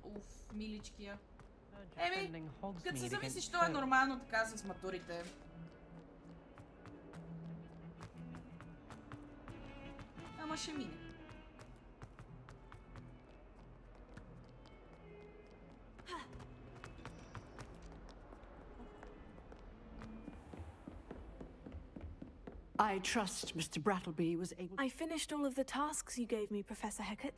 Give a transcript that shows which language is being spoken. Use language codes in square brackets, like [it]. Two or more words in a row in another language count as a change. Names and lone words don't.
[bg] Уф, миличкия. Еми, като се замислиш, то е нормално така с матурите. Ама ще мине. [en] I trust Mr. Brattleby was able to... I finished all of the tasks you gave me, Professor Hecat.